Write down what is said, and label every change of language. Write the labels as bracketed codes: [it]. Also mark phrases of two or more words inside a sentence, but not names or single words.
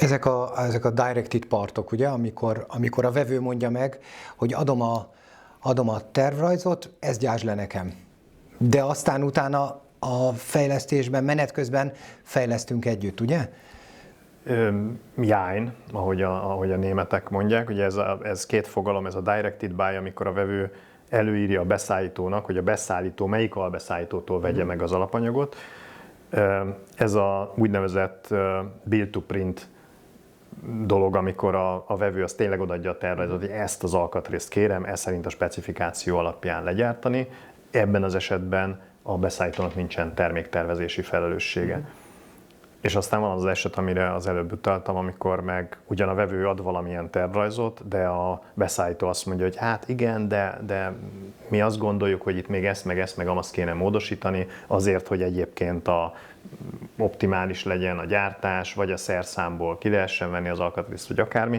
[hu] Ezek a directed partok, ugye, amikor a vevő mondja meg, hogy adom a tervrajzot, ezt gyásd le nekem. De aztán utána a fejlesztésben, menet közben fejlesztünk együtt, ugye? Jáin, ahogy a németek mondják, ugye ez két fogalom, ez a [en] directed buy, [hu] amikor a vevő előírja a beszállítónak, hogy a beszállító melyik albeszállítótól vegye meg az alapanyagot. Ez a úgynevezett [en] build to print [hu] dolog, amikor a vevő az tényleg odaadja a tervezet, hogy ezt az alkatrészt kérem, ez szerint a specifikáció alapján legyártani. Ebben az esetben a beszállítónak nincsen terméktervezési felelőssége. És aztán van az eset, amire az előbb utaltam, amikor meg ugyan a vevő ad valamilyen tervrajzot, de a beszállító azt mondja, hogy hát igen, de mi azt gondoljuk, hogy itt még ezt, meg azt kéne módosítani, azért, hogy egyébként optimális legyen a gyártás, vagy a szerszámból ki lehessen venni az alkatrészt, vagy akármi.